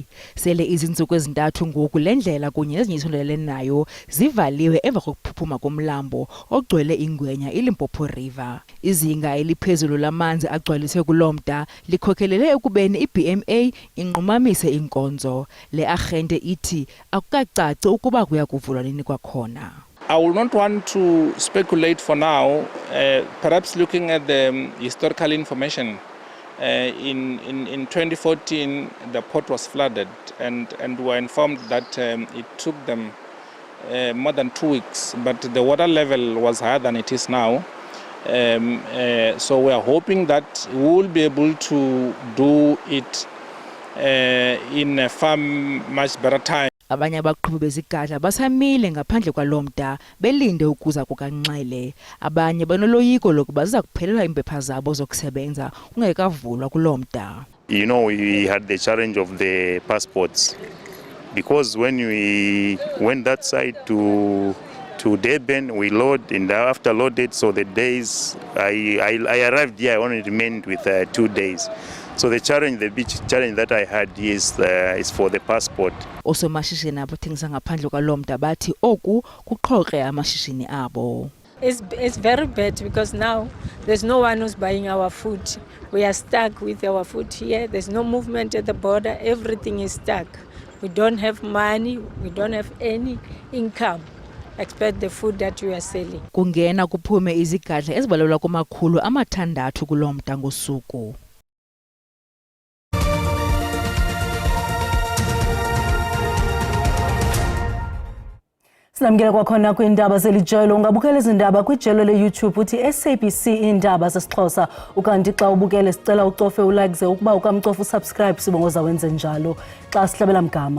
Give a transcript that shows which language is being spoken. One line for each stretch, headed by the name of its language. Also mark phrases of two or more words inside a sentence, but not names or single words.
Xhosa: Sele izintsuku ezintathu ngoku lendlela kunye nezinyisondelene nayo zivaliwe emva kokuphuphuma komlambo ogcwele ingwenya iLimpopo River. Izinga eliphezulu lamanzi agcwaliswe kulomda likhokelele ekubeni iBMA inqumamise inkonzo. Le agente ithi akukacaci ukuba kuya kuvulwa nini kwakhona.
English: I will not want to speculate for now, perhaps looking at the historical information. In 2014, the port was flooded and we were informed that it took them more than 2 weeks, but the water level was higher than it is now. So we are hoping that we will be able to do it in a far much better time.
Xhosa: Abanye abaqhubi bezigadla basamile ngaphandle kwalomda belinde ukuza kukanxele. Abanye banoloyiko lokuba ziza kuphelela impepha zabo zokusebenza ungekavulwa kulomda.
English: You know, we had the challenge of the passports because when we went that side to Durban, we load and after loaded, so the days I arrived here, I only remained with 2 days. So the big challenge that I had is for the passport.
Xhosa: Also mashishini abathengisa ngaphandle kwalomda bathi oku kuqhoqe amashishini abo.
English: It's very bad because now there's no one who's buying our food. We are stuck with our food here. There's no movement at the border. Everything is stuck. We don't have money. We don't have any income. Except the food that we are selling.
Xhosa: Kungena kuphume izigadla ezibalelwa kuma-600 kulomda ngosuku. Sinamkela kwakhona kwiindaba zelijelo ungabukela izindaba kwijelo leYouTube uthi SABC iindaba zesiXhosa ukanti xa ubukele sicela ucofe ulike ze ukuba ukamcofa usubscribe sibongoza wenze njalo xa sihlabela mgama.